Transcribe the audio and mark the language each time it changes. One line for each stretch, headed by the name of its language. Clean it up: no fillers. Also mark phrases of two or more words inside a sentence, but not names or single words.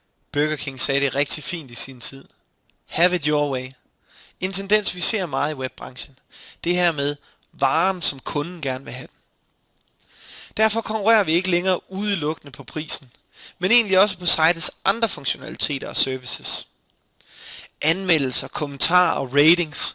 Danish: Burger King sagde det rigtig fint i sin tid.
English: Have it your way.
Danish: En tendens vi ser meget i webbranchen. Det her med varen, som kunden gerne vil have den. Derfor konkurrerer vi ikke længere udelukkende på prisen, men egentlig også på sitets andre funktionaliteter og services. Anmeldelser, kommentarer og ratings.